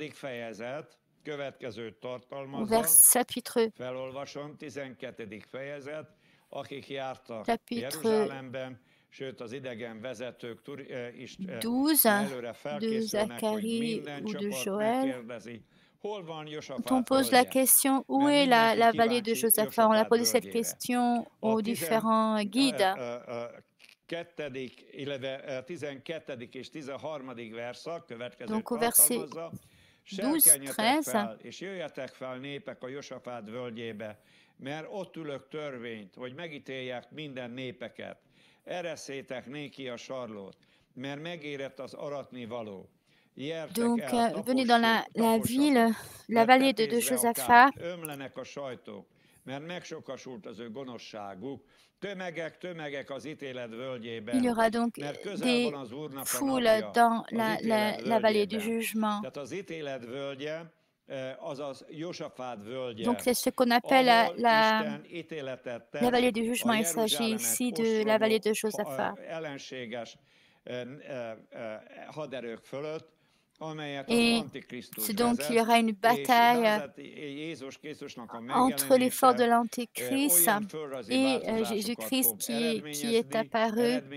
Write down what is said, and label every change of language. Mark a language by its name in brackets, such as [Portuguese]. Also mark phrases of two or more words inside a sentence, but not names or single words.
[French] Au chapitre 12 de Zacharie ou de Joël, on pose la question, où est la vallée de Josaphat? On a posé cette question aux différents guides. Donc au verset 12-13, [Hungarian] és jöjjetek fel népek a Josafát völgyébe, mert ott ülök törvényt, hogy megítélják minden népeket. Eresszétek néki a sarlót, mert megérett az aratni való. [French] Donc, venez dans la ville, la vallée de Josaphat. [Hungarian] Ömlenek a sajtók, mert megsokasult az ő gonoszságuk. [French] Il y aura donc des foules dans la vallée du jugement. Donc c'est ce qu'on appelle la vallée du jugement. Il s'agit ici de la vallée de Josaphat. Et donc il y aura une bataille entre les forces de l'Antéchrist et Jésus-Christ qui est apparu.